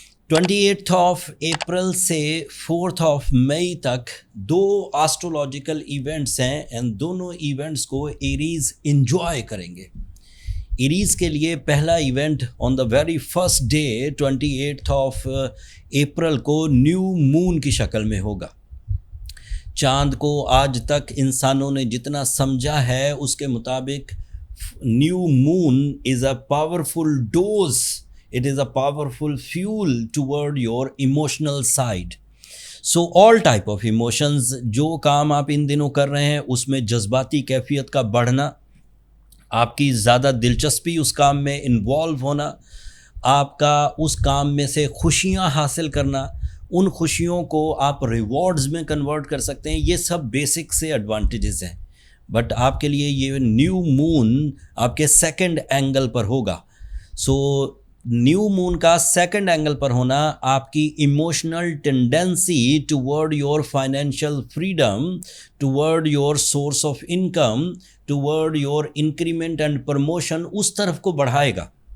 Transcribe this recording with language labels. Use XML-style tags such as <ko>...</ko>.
<ur>28 April سے 4 مئی تک 2 آسٹرولوجیکل events ہیں اینڈ دونوں ایونٹس کو ایریز انجوائے کریں گے۔ ایریز کے لیے پہلا event</ur> <en>on the very first day</en> <ur>28 April کو نیو مون کی شکل میں ہوگا۔ چاند کو آج تک انسانوں نے جتنا سمجھا ہے اس کے مطابق</ur> <en>New moon is a powerful dose. It is a powerful fuel toward your emotional side. So all type of emotions،</en> <ur>جو کام آپ ان دنوں کر رہے ہیں اس میں جذباتی کیفیت کا بڑھنا، آپ کی زیادہ دلچسپی اس کام میں انوالو ہونا، آپ کا اس کام میں سے خوشیاں حاصل کرنا، ان خوشیوں کو آپ ریوارڈز میں کنورٹ کر سکتے ہیں، یہ سب بیسک سے ایڈوانٹیجز ہیں۔ بٹ آپ کے لیے یہ نیو مون آپ کے سیکنڈ اینگل پر ہوگا۔ سو نیو مون کا سیکنڈ اینگل پر ہونا آپ کی emotional tendency</ur> <en>toward your financial freedom, toward your source of income, toward your increment and promotion,</en> <ur>اس طرف کو بڑھائے گا۔</ur>